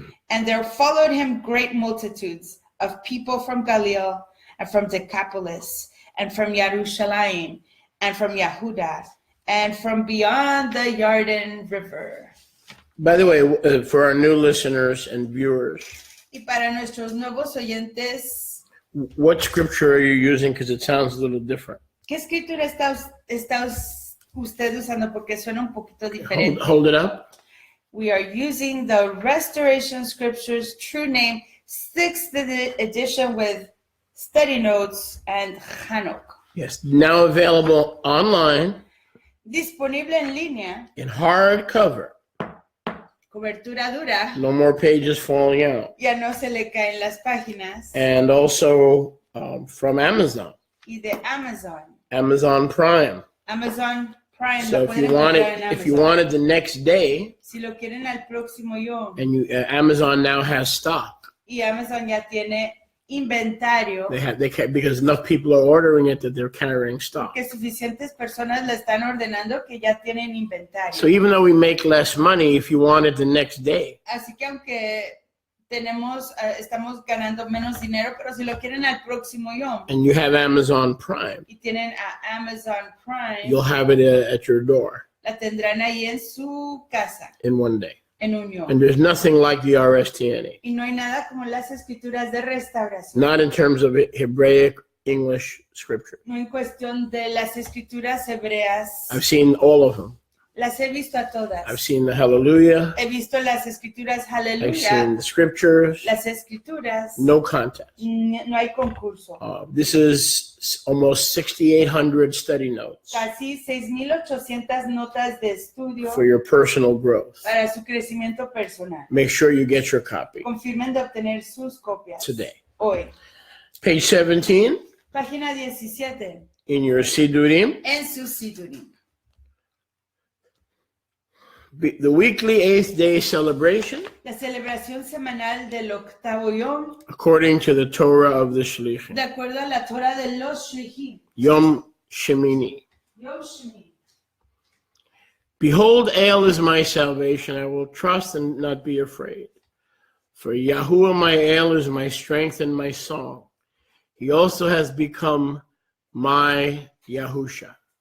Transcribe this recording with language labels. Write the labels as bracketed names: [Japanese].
[English] And there followed him great multitudes of people from Galilee and from Decapolis and from Jerusalem and from Yehuda and from beyond the Jordan River. By the way, for our new listeners and viewers, [Spanish] Y para nuestros nuevos oyentes, [English] what scripture are you using? Because it sounds a little different. [Spanish] ¿qué escritura está usted usando? Porque suena un poquito diferente. [English] Hold it up. We are using the Restoration Scriptures True Name 6th edition with study notes and Hanok. Yes, now available online [Spanish] Disponible en línea, [English] in hardcover. [Spanish] cobertura dura, [English] No more pages falling out. [Spanish] ya no se le caen las páginas, [English] And also from Amazon, [Spanish] y de Amazon. [English] Amazon Prime. [Spanish] Amazon Prime. [English] So [Spanish] lo [English] if [Spanish] pueden [English] you want [Spanish] encontrar en [English] it, if you [Spanish] Amazon. [English] want it the next day, [Spanish] Si lo quieren al próximo yo, [English] and you Amazon now has stock. [Spanish] y Amazon ya tiene inventario, [English] Because enough people are ordering it that they're carrying stock. [Spanish] que suficientes personas le están ordenando que ya tienen inventario. [English] So even though we make less money, if you want it the next day, [Spanish] Así que aunque estamos ganando menos dinero, pero si lo quieren al próximo yo, [English] and you have Amazon Prime, [Spanish] y tienen a Amazon Prime, [English] you'll have it at your door [Spanish] la tendrán ahí en su casa, [English] in one day. [Spanish] en un yo. [English] And there's nothing like the RSTNA. [Spanish] Y no hay nada como las escrituras de restauración. [English] Not in terms of Hebraic English scripture. [Spanish] No en cuestión de las escrituras hebreas. [English] I've seen all of them. [Spanish] Las he visto a todas. [English] I've seen the Hallelujah. [Spanish] He visto las escrituras [English] I've seen [Spanish] Aleluya. [English] the scriptures. [Spanish] Las escrituras. [English] No contest. [Spanish] No hay concurso. [English] This is almost 6,800 study notes [Spanish] Casi 6,800 notas de estudio [English] for your personal growth. [Spanish] para su crecimiento personal. [English] Make sure you get your copy [Spanish] Confirmen de obtener sus copias [English] today. [Spanish] hoy. [English] Page 17 [Spanish] Página 17 [English] in your Sidurim. [Spanish] en su Sidurim. [English] The weekly 8th day celebration [Spanish] La celebración semanal del octavo Yom, [English] according to the Torah of the Shlichim. [Spanish] de acuerdo a la Torah de los Shlichim. [Hebrew] Yom Shemini. Yom Shemi. [English] Behold, El is my salvation. I will trust and not be afraid. For Yahuwah my El is my strength and my song. He also has become my Yahusha.